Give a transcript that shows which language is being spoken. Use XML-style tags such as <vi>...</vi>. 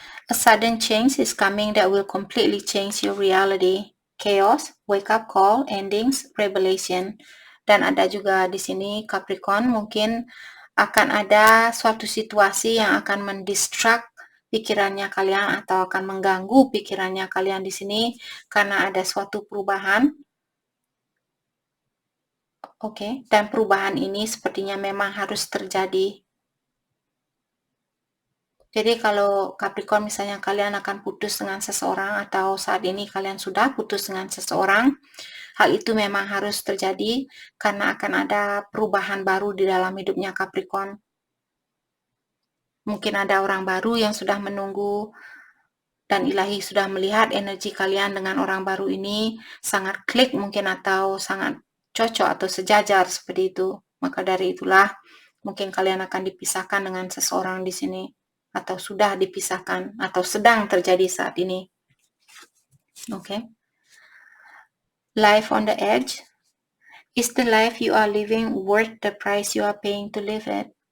<en>A sudden change is coming that will completely change your reality. Chaos, wake-up call, endings, revelation.</en> <id>Dan ada juga di sini Capricorn, mungkin akan ada suatu situasi yang akan mendistract pikirannya kalian atau akan mengganggu pikirannya kalian di sini karena ada suatu perubahan. Oke, dan perubahan ini sepertinya memang harus terjadi. Jadi kalau Capricorn misalnya kalian akan putus dengan seseorang atau saat ini kalian sudah putus dengan seseorang, hal itu memang harus terjadi karena akan ada perubahan baru di dalam hidupnya Capricorn. Mungkin ada orang baru yang sudah menunggu dan ilahi sudah melihat energi kalian dengan orang baru ini sangat klik mungkin atau sangat cocok atau sejajar seperti itu. Maka dari itulah mungkin kalian akan dipisahkan dengan seseorang di sini atau sudah dipisahkan atau sedang terjadi saat ini.</id> <en>Okay. Life on the edge. Is the life you are living worth the price you are paying to live it?</en>